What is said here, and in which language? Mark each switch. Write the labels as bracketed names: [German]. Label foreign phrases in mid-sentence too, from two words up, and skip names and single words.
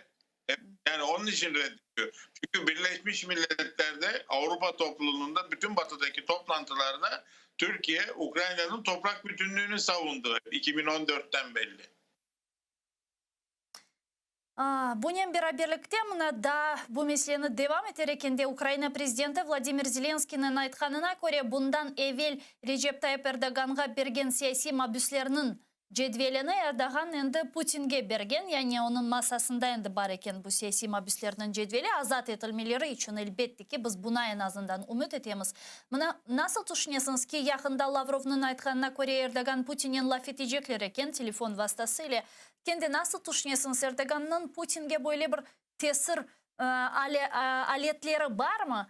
[Turkish] Yani onun için reddediyor. Çünkü Birleşmiş Milletler'de, Avrupa topluluğunda, bütün batıdaki toplantılarda Türkiye Ukrayna'nın toprak bütünlüğünü savundu. 2014'ten belli. [Crimean Tatar] Bunun beraberlikte mına da bu meseleni devam ederekende Ukrayna prezidenti Vladimir Zelenskiy'nin aytkanına göre bundan evvel Recep Tayyip Erdoğan'a bergen siyasi mabüslerinin cedvelini Erdoğan endi Putin'ge bergen. Yani onun masasında endi bar eken bu siyasi mabüslerinin cedveli azat etilmeleri için elbette ki biz buna en azından umut etemiz. Mına nasıl düşünüyorsunuz ki yakında Lavrov'un aytkanına göre Erdoğan Putin'in laf edecekler eken telefon vasıtasıyla? Kendi nasıl düşünüyorsunuz, Erdoğan'ın Putin'ge böyle bir tesir aletleri var mı?